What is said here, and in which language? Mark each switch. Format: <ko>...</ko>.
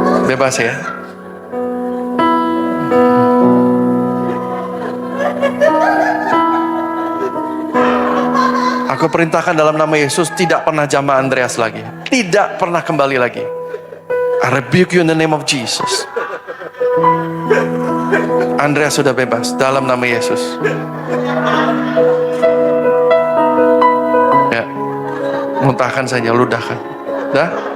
<id>Bebas ya. Aku perintahkan dalam nama Yesus, tidak pernah jamah Andreas lagi. Tidak pernah kembali lagi.</id> <en>I rebuke you in the name of Jesus.</en> <id>Andreas sudah bebas dalam nama Yesus. Ya. Muntahkan saja, ludahkan. Dah?</id>